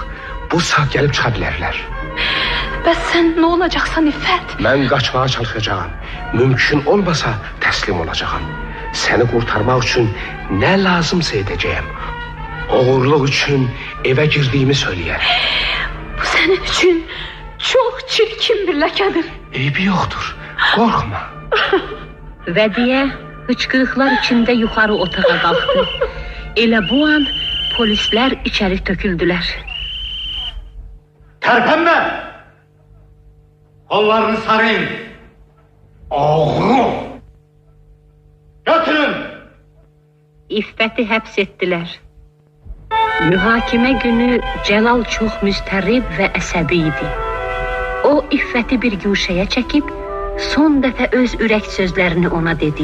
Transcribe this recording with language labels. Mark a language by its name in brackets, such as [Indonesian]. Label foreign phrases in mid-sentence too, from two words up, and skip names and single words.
[Azerbaijani] Bu saat gəlib çıxa bilərlər. Bəs sən nə olacaqsan İffət? Mən qaçmağa çalışacağım. Mümkün olmasa təslim olacağım. Səni qurtarmaq üçün nə lazımsa edəcəyəm. Oğurluq üçün evə girdiyimi söyləyərəm. [Turkish] Bu senin için çok çirkin bir lekedir. Eybi yoktur. Korkma. Vediye hıçkırıklar içinde yukarı otağa kalktı. [Azerbaijani] Elə bu an polisler içeri töküldüler. [Turkish] Terpenme! Kollarını sarayın. Oğru! Götürün! [Azerbaijani] İffeti həbs ettiler. Mühakime günü Celal çox müstərib və əsəbi idi. O İffeti bir güşəyə çəkib son dəfə öz ürək sözlərini ona dedi.